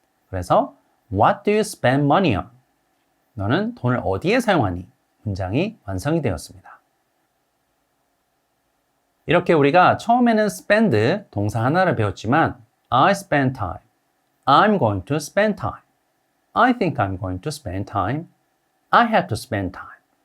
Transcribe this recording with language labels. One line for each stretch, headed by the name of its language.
English: 그래서 What do you spend money on?
Korean: 너는 돈을 어디에 사용하니? 문장이 완성이 되었습니다. 이렇게 우리가 처음에는 spend 동사 하나를 배웠지만
English: I spend time, I'm going to spend time, I think I'm going to spend time, I have to spend time.